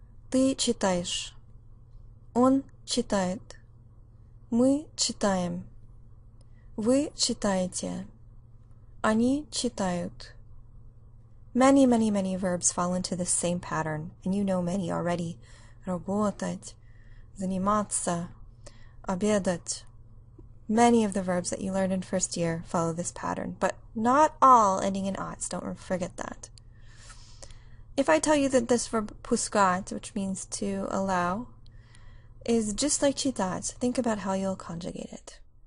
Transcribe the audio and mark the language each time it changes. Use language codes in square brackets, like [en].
[ru] Ты читаешь. Он читает. Мы читаем. Вы читаете. Они читают. [en] Many verbs fall into the same pattern, and you know many already. [ru] Работать, заниматься, обедать. [en] Many of the verbs that you learned in first year follow this pattern, but not all ending in ats. Don't forget that. If I tell you that this verb пускать, which means to allow, is just like читать, think about how you'll conjugate it.